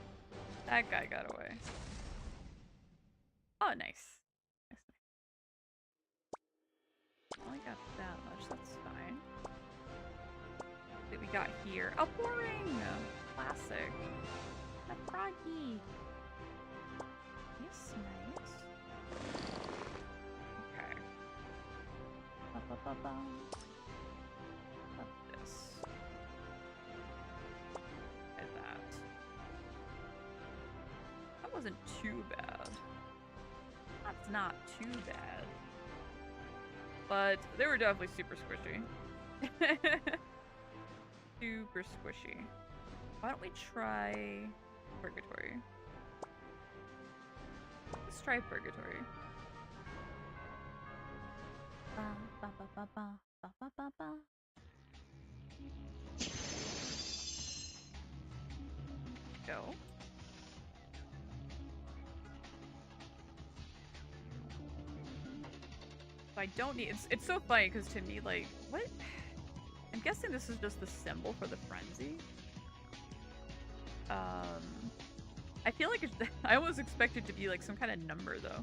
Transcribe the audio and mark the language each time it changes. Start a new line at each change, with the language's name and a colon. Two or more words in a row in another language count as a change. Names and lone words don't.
English: That guy got away. Oh, nice. Nice. Only got that much, that's fine. What we got here? A boring! Classic. A froggy. Yes, nice. Okay. Ba-ba-ba-ba. Love this. And that. That wasn't too bad. That's not too bad. But they were definitely super squishy. Super squishy. Why don't we try Purgatory? Let's try Purgatory. Ba, ba, ba, ba, ba, ba, ba, ba, ba. Go. I don't need. It's so funny because to me, like, what? I I'm guessing this is just the symbol for the frenzy. I feel like I almost expect it to be like some kind of number though.